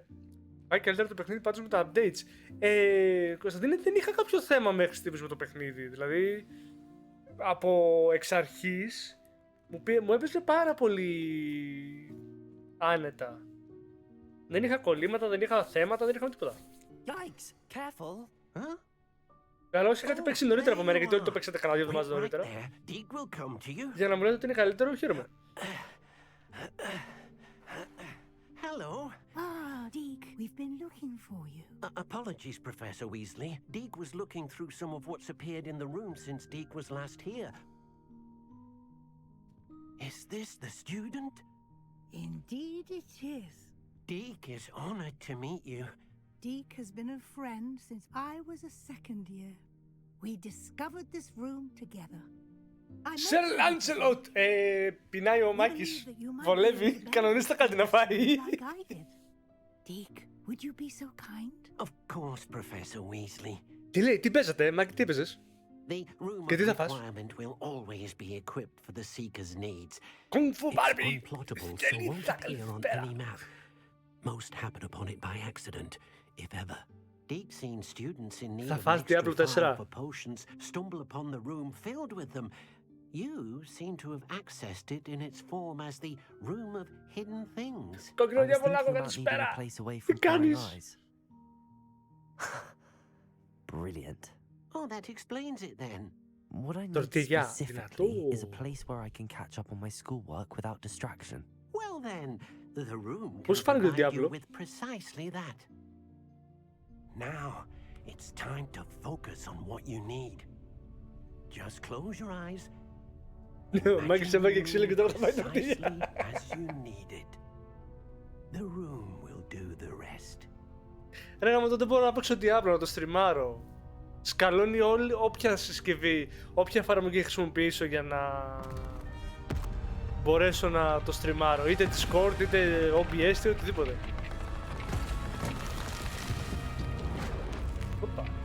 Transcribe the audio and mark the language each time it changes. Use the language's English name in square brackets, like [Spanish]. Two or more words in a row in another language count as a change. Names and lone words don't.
[Greek] Πάει καλύτερα το παιχνίδι πάντως με τα updates. Κωνσταντίνε, δεν είχα κάποιο θέμα μέχρι στιγμής με το παιχνίδι. Δηλαδή, από εξ αρχής, μου έπαιζε πάρα πολύ άνετα. Δεν είχα κολλήματα, δεν είχα θέματα, δεν είχα τίποτα. [English] Yikes, careful. Huh? [Greek] Καλά, όσοι είχατε παίξει νωρίτερα από μένα, γιατί όλοι το παίξατε κανένα 2 εβδομάδες νωρίτερα. Για να μου λέτε ότι είναι καλύτερο, χαίρομαι. [English] Hello. Ah, Deke, we've been looking for you. Apologies, Professor Weasley. Deke was looking through some of what's appeared in the room since Deke was last here. Is this the student? Indeed it is. Deke is honored to meet you. Deke has been a friend since I was a second year. We discovered this room together. [Greek] Σερ Λάντσελοτ! Πεινάει ο Μάκης. Βολεύει. Κανονίστε κάτι να φάει. [English] Deke, would you be so kind? Of course, Professor Weasley. [Greek] Τι λέει, τι παίζατε, Μάκη, τι παίζες? [English] The room [Greek] Και τι [English] of [Greek] θα φας? [English] requirement will always be equipped for the seeker's needs. Kung Fu It's Barbie! unplottable, so won't appear on any map. Most happen upon it by accident, if ever. Deep-seen students in need of [Greek] φας [English] extra Diablo fire 4. for potions stumble upon the room filled with them. You seem to have accessed it in its form as the Room of Hidden Things. [Greek] Κόκκινο [English] I was [Greek] διαβολάκο, [English] thinking about needing a [Greek] καλησπέρα! [English] place away [Greek] Τι [English] from prying [Greek] κάνεις? [English] eyes. Brilliant. Oh, that explains it then. What I need Tortilla, specifically is a [Greek] δυνατό. [English] place where I can catch up on my schoolwork without distraction. Well then, the room can [Greek] Πώς φάνηκε το [English] provide you [Greek] Diablo? [English] with precisely that. Now, it's time to focus on what you need. Just close your eyes. [Greek] Ο Μάκης έβαγε ξύλο και τώρα θα πάει [English] Precisely [Greek] τορτίγια. [English] as you need it. The room will do the rest. [Greek] Ρε γάμο, τότε μπορώ να παίξω Diablo, να το στριμάρω. Σκαλώνει όποια συσκευή, όποια εφαρμογή χρησιμοποιήσω για να μπορέσω να το στριμάρω. Είτε Discord, είτε OBS, είτε οτιδήποτε. Οπα.